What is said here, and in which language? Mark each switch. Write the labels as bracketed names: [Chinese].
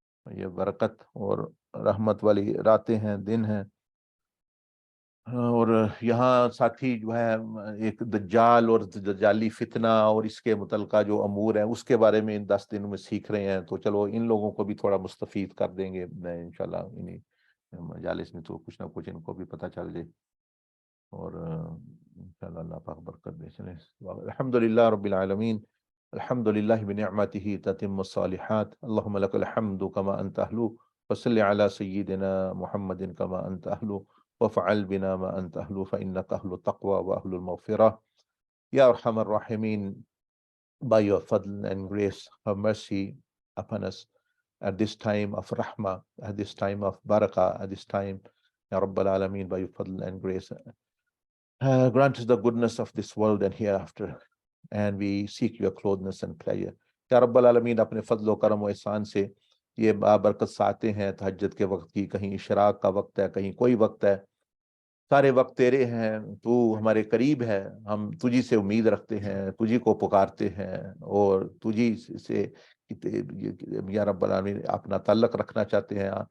[Urdu] یہ برکت اور رحمت والی راتیں ہیں, دن ہیں, اور یہاں ساتھی جو ہے ایک دجال اور دجالی فتنہ اور اس کے متعلقہ جو امور ہیں اس کے بارے میں ان 10 دنوں میں سیکھ رہے ہیں, تو چلو ان لوگوں کو بھی تھوڑا مستفید کر دیں گے انشاءاللہ انہیں مجالس میں, تو کچھ نہ کچھ ان کو بھی پتہ چل جائے, اور انشاءاللہ اللہ پاک برکت دے. [Arabic] چلیں, الحمدللہ رب العالمین, الحمدللہ بنعمتہ تتم الصالحات, اللہم لک الحمد کما انت اہلو, وصلی علی سیدنا محمد کما انت اہلو, وفعل بنا ما انت اہلو, فإنک اہل التقوی واہل المغفرہ. یا ارحم الراحمین, [English] by your fadl and grace, have mercy upon us at this time of rahmah, at this time of barakah, at this time, Ya Rabbal Alameen, by your fadl and grace. Grant us the goodness of this world and hereafter, and we seek your closeness and pleasure. [Arabic] Ya Rabbal Alameen, [Urdu] اپنے فضل و کرم و احسان سے یہ بابرکت ساعتیں ہیں تہجد کے وقت کی, کہیں اشراق کا وقت ہے, کہیں کوئی وقت ہے, سارے وقت تیرے ہیں, تو ہمارے قریب ہے, ہم تجھی سے امید رکھتے ہیں, تجھی کو پکارتے ہیں, اور تجھی سے یا رب العالمین اپنا تعلق رکھنا چاہتے ہیں.